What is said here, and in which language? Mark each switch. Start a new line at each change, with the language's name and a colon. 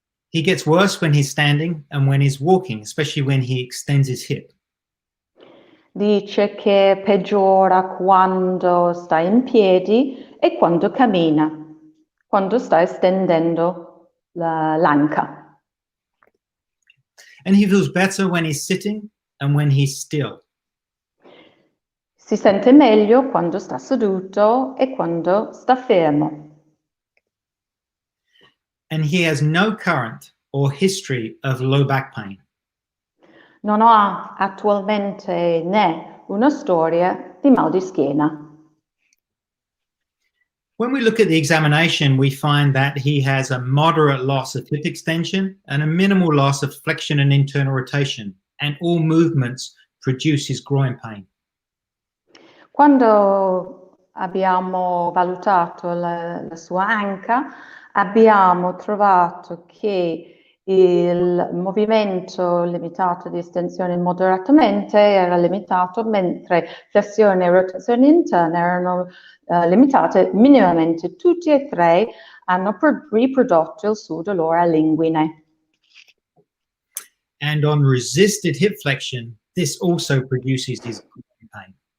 English: He gets worse when he's standing and when he's walking, especially when he extends his hip.
Italian: Dice che peggiora quando sta in piedi e quando cammina, quando sta estendendo l'anca.
English: And he feels better when he's sitting and when he's still.
Italian: Si sente meglio quando sta seduto e quando sta fermo.
English: And he has no current or history of low back pain.
Italian: Non ha attualmente né una storia di mal di schiena.
English: When we look at the examination, we find that he has a moderate loss of hip extension and a minimal loss of flexion and internal rotation, and all movements produce his groin pain.
Italian: Quando abbiamo valutato la sua anca, abbiamo trovato che il movimento limitato di estensione moderatamente era limitato, mentre flessione e rotazione interna erano limitate minimamente. Tutti e tre hanno riprodotto il suo dolore all'inguine.
English: And on resisted hip flexion, this also produces his groin pain.